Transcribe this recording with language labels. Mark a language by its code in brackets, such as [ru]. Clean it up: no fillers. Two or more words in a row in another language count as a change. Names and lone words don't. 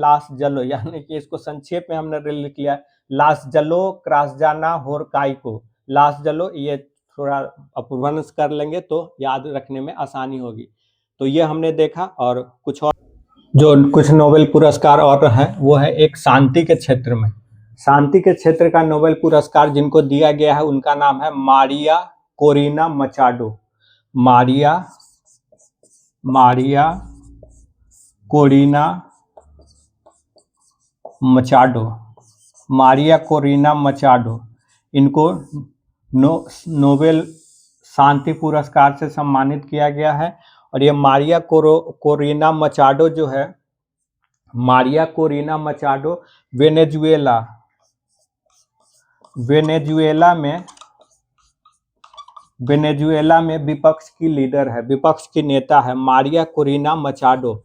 [hi] लास जलो, यानी कि इसको संक्षेप में हमने लिख लिया लास जलो क्रासजाना होरकाई को, लास जलो। ये थोड़ा अपभ्रंश कर लेंगे तो याद रखने में आसानी होगी। तो ये हमने देखा। और कुछ और जो कुछ नोबेल पुरस्कार और है वो है एक शांति के क्षेत्र में, शांति के क्षेत्र का नोबेल पुरस्कार जिनको दिया गया है उनका नाम है मारिया कोरिना मचाडो, मारिया, मारिया कोरिना मचाडो, मारिया कोरिना मचाडो। इनको नोबेल शांति पुरस्कार से सम्मानित किया गया है। और ये मारिया कोरिना मचाडो जो है, मारिया कोरिना मचाडो वेनेजुएला, वेनेजुएला में, वेनेजुएला में विपक्ष की लीडर है, विपक्ष की नेता है मारिया कोरिना मचाडो।